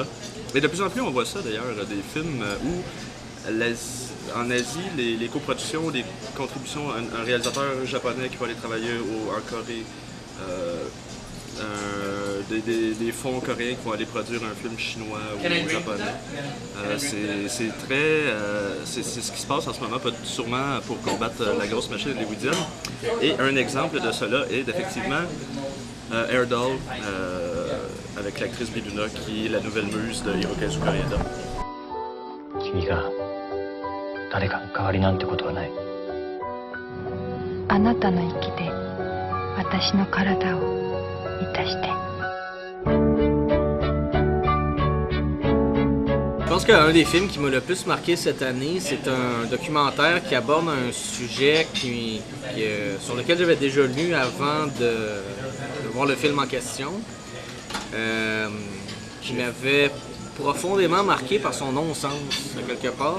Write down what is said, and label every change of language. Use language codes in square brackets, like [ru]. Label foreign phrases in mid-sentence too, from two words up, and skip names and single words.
[fr] Et de plus en plus, on voit ça d'ailleurs, des films où en Asie, les coproductions, les contributions, un réalisateur japonais qui va aller travailler en Corée, des fonds coréens qui vont aller produire un film chinois ou japonais. C'est ce qui se passe en ce moment, sûrement pour combattre la grosse machine hollywoodienne. Et un exemple de cela est effectivement Air Doll, avec l'actrice Bae Doona, qui est la nouvelle muse de Hirokazu Koreeda. [ja] 君が誰かの代わりなんてことはない。あなたの息で私の体を満たして。 [fr] Je pense qu'un des films qui m'a le plus marqué cette année, c'est un documentaire qui aborde un sujet sur lequel j'avais déjà lu avant de voir le film en question, qui m'avait profondément marqué par son non-sens, quelque part.